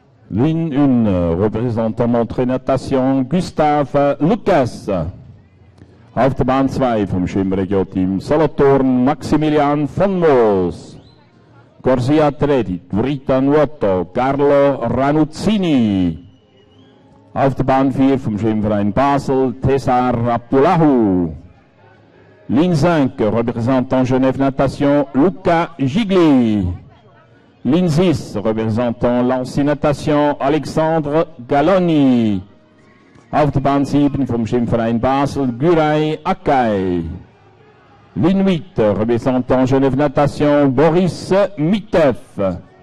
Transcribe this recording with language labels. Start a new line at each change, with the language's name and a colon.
French: Ligne 1, représentant Montrée Natation, Gustave Lucas.
German: Auf der Bahn 2 vom Schwimmregio-Team Solothurn, Maximilian von Moos.
Italian: Corsia Atleti, Rita Nuoto, Carlo Ranuzzini.
German: Auf der Bahn 4 vom Schwimmverein Basel, Tessar Abdullahu.
French: Ligne 5, représentant Genève Natation, Luca Gigli. Ligne 6, représentant Lancy Natation, Alexandre Galloni.
German: Auf der Bahn 7 vom Schwimmverein Basel, Güray Akay.
French: Ligne 8, représentant Genève Natation, Boris Mitev.